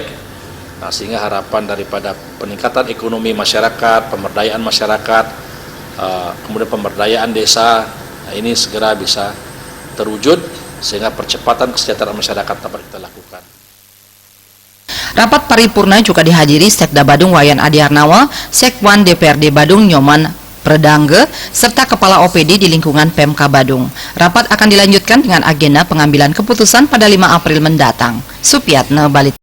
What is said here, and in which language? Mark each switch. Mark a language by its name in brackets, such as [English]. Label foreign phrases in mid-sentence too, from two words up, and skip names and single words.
[Indonesian] Nah, sehingga harapan daripada peningkatan ekonomi masyarakat, pemberdayaan masyarakat, kemudian pemberdayaan desa, nah, ini segera bisa terwujud sehingga percepatan kesejahteraan masyarakat dapat kita lakukan. Rapat paripurna juga dihadiri Sekda Badung Wayan Adi Arnawa, Sekwan DPRD Badung Nyoman Predangge, serta Kepala OPD di lingkungan PMK Badung. Rapat akan dilanjutkan dengan agenda pengambilan keputusan pada 5 April mendatang. Supiatna Balit.